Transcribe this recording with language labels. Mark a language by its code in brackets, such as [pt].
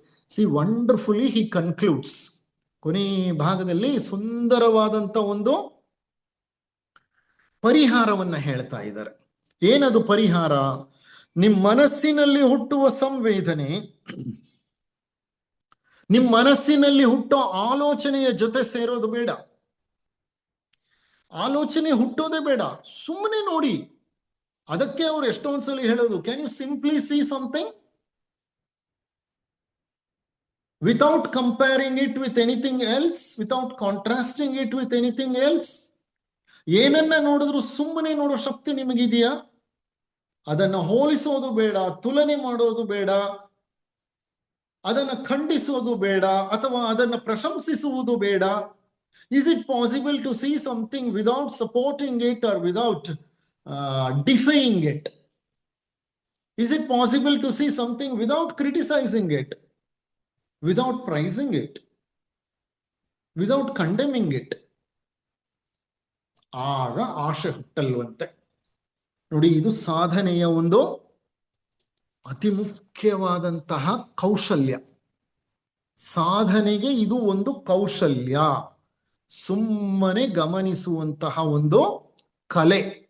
[en] See wonderfully he concludes. [kn] ಕೊನೆ ಭಾಗದಲ್ಲಿ ಸುಂದರವಾದಂತ ಒಂದು ಪರಿಹಾರವನ್ನ ಹೇಳ್ತಾ ಇದ್ದಾರೆ. ಏನದು ಪರಿಹಾರ? ನಿಮ್ಮ ಮನಸ್ಸಿನಲ್ಲಿ ಹುಟ್ಟುವ ಸಂವೇದನೆ, ನಿಮ್ಮ ಮನಸ್ಸಿನಲ್ಲಿ ಹುಟ್ಟೋ ಆಲೋಚನೆಯ ಜೊತೆ ಸೇರೋದು ಬೇಡ. ಆಲೋಚನೆ ಹುಟ್ಟೋದೇ ಬೇಡ, ಸುಮ್ಮನೆ ನೋಡಿ. ಅದಕ್ಕೆ ಅವ್ರು ಎಷ್ಟೊಂದ್ಸಲಿ ಹೇಳೋದು, [en] Can you simply see something without comparing it with anything else, without contrasting it with anything else? [kn] ಏನನ್ನ ನೋಡಿದ್ರು ಸುಮ್ಮನೆ ನೋಡೋ ಶಕ್ತಿ ನಿಮಗಿದೆಯಾ? ಅದನ್ನ ಹೋಲಿಸೋದು ಬೇಡ, ತುಲನೆ ಮಾಡೋದು ಬೇಡ, ಅದನ್ನ ಖಂಡಿಸೋದು ಬೇಡ, ಅಥವಾ ಅದನ್ನ ಪ್ರಶಂಸಿಸುವುದು ಬೇಡ. [en] Is it possible to see something without supporting it or without defying it? Is it possible to see something without criticizing it, without praising it, without condemning it? [kn] ಆಗ ಆಶೆ ಹುಟ್ಟಲ್ವಂತೆ. ನೋಡಿ, ಇದು ಸಾಧನೆಯ ಒಂದು ಅತಿ ಮುಖ್ಯವಾದಂತಹ ಕೌಶಲ್ಯ. ಸಾಧನೆಗೆ ಇದು ಒಂದು ಕೌಶಲ್ಯ, ಸುಮ್ಮನೆ ಗಮನಿಸುವಂತಹ ಒಂದು ಕಲೆ.